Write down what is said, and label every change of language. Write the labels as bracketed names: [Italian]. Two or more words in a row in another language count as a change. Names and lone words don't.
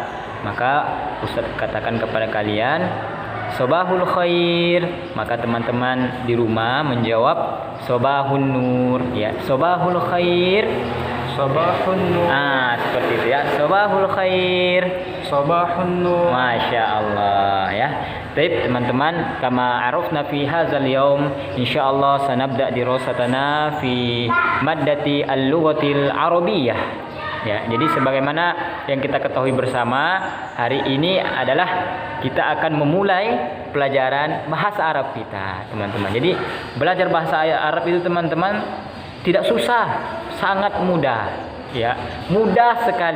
[Indonesian] Maka Ustaz katakan kepada kalian [Arabic] صباح الخير, [Indonesian] maka teman-teman di rumah menjawab [Arabic] صباح النور, [Indonesian] ya, [Arabic] صباح الخير, صباح النور. [Indonesian] Seperti itu ya, [Arabic] صباح الخير, صباح النور. ما شاء الله [Indonesian] ya. Baik teman-teman, [Arabic] كما عرفنا في هذا اليوم إن شاء الله سنبدأ دراستنا في مادة اللغة العربية. [Indonesian] Ya, jadi sebagaimana yang kita ketahui bersama, hari ini adalah kita akan memulai pelajaran bahasa Arab kita, teman-teman. Jadi belajar bahasa Arab itu, teman-teman, tidak susah, sangat mudah, ya, mudah sekali.